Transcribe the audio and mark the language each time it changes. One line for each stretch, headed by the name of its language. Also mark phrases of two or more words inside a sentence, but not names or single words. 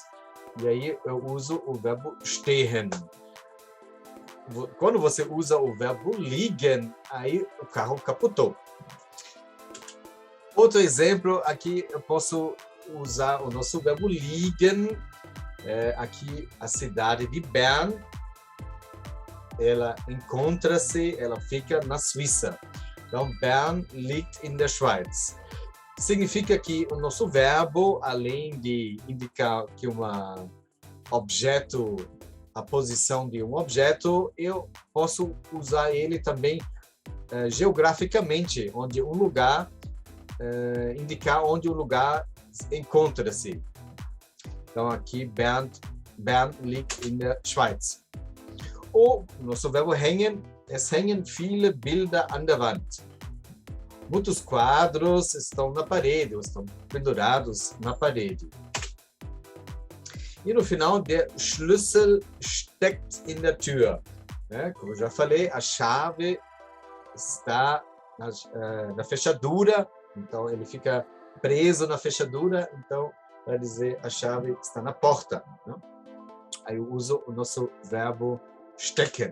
Portuguese: E aí eu uso o verbo stehen. Quando você usa o verbo liegen, aí o carro capotou. Outro exemplo, aqui eu posso usar o nosso verbo liegen. Aqui a cidade de Bern, ela encontra-se, ela fica na Suíça. Então,
German: Bern liegt in der Schweiz.
Portuguese: Significa que o nosso verbo, além de indicar que a posição de um objeto, eu posso usar ele também geograficamente, onde um lugar, indicar onde o lugar encontra-se. Então, aqui,
German: Bern liegt in der Schweiz.
Portuguese: O nosso verbo
German: hängen, es hängen viele Bilder an der Wand.
Portuguese: Muitos quadros estão na parede, ou estão pendurados na parede. E no final,
German: der Schlüssel steckt in der Tür.
Portuguese: Como eu já falei, a chave está na fechadura, então ele fica preso na fechadura, então para dizer a chave está na porta. Né? Aí eu uso o nosso verbo stecken.